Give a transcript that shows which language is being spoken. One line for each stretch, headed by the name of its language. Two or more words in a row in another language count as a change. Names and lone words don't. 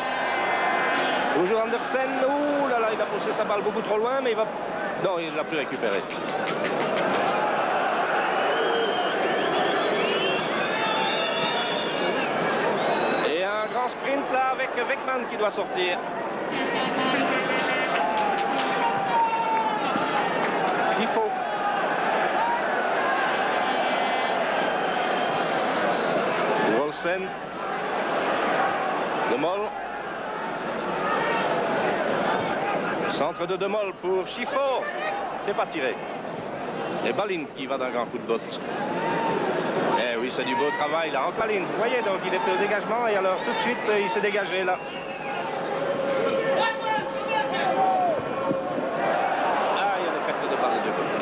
French: Toujours Andersen, ouh là là, il a poussé sa balle beaucoup trop loin, mais il va... Non, il l'a plus récupéré. Et un grand sprint là avec Weckerman qui doit sortir. Chifo. Olsen. De Moll. Centre de Moll pour Chifo. C'est pas tiré. Et Balint qui va d'un grand coup de botte. Eh oui, c'est du beau travail là. En Balint, vous voyez, donc il était au dégagement et alors tout de suite il s'est dégagé là. Ah, il y a des pertes de balles de côté.